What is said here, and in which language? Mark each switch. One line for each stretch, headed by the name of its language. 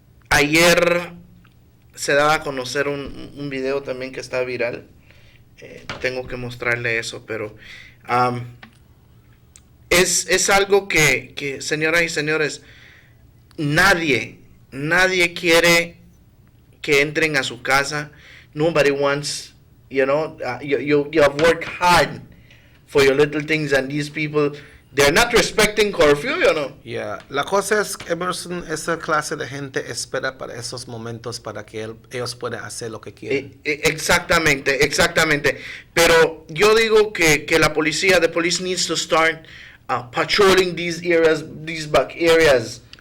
Spanish: Ayer se daba a conocer un video también que está viral. Tengo que mostrarle eso, pero es algo que, señoras y señores, nadie quiere que entren a su casa.
English: Nobody wants, you have worked hard for your little things, and these people they're not respecting curfew, you know. Yeah.
Spanish: La cosa es que Emerson, esa clase de gente espera para esos momentos para que ellos puedan hacer lo que quieren. Exactamente, exactamente. Pero yo digo que la policía,
English: the police needs to start patrolling these areas, these back areas.